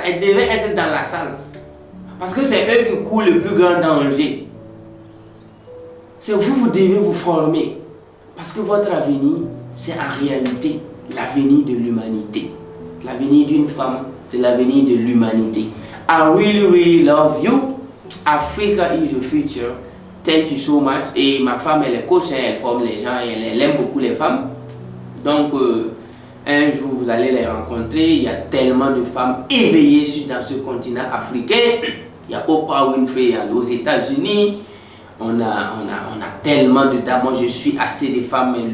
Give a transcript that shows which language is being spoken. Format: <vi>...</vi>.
<fr>Elles devaient être dans la salle. Parce que c'est eux qui courent le plus grand danger. C'est vous devez vous former. Parce que votre avenir, c'est en réalité l'avenir de l'humanité. L'avenir d'une femme, c'est l'avenir de l'humanité.</fr> <en>I really, really love you. Africa is the future. Thank you so much.</en> <fr>Et ma femme, elle est coach, elle forme les gens, elle aime beaucoup les femmes. Donc, un jour, vous allez les rencontrer. Il y a tellement de femmes éveillées dans ce continent africain. Il y a Oprah Winfrey aux États-Unis. On a tellement de dames. Moi, je suis assez de femmes.</fr>